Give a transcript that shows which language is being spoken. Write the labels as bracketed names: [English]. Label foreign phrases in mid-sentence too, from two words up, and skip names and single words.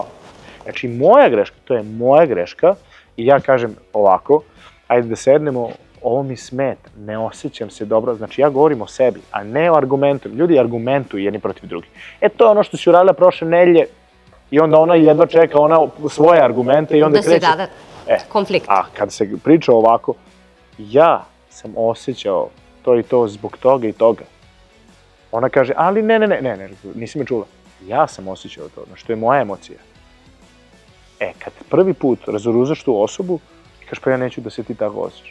[Serbian] Znači, moja greška, to je moja greška i ja kažem ovako, ajde da sednemo, ovo mi smeta, ne osjećam se dobro, znači ja govorim o sebi, a ne o argumentu. Ljudi argumentuju jedni protiv drugih. To je ono što si uradila prošle nedelje i onda ona jedva čeka svoje argumente i onda [Macedonian] Да се [Serbian] kreće. [Macedonian] даде конфликт. [Serbian] A kad se priča ovako, ja sam osjećao to i to zbog toga i toga. Ona kaže, ali ne, nisi me čula. Ja sam osjećao to, znači to je moja emocija. Kad prvi put razoružaš tu osobu, kažeš pa ja neću da se ti tako osjećaš.